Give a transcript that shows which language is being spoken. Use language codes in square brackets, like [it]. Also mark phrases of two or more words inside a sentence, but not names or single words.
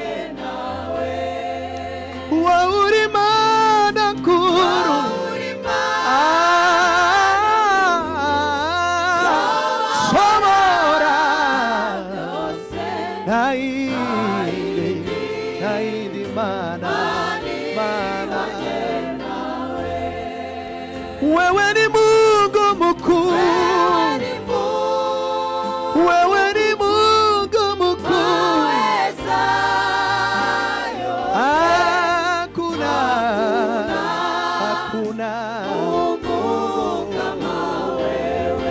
[rw] wowe uri Mana nkuru, shobora, nta yindi Mana, Mana. [sw] Wewe ni Mungu mkuu, wewe ni Mungu mkuu, hakuna Mungu kama wewe.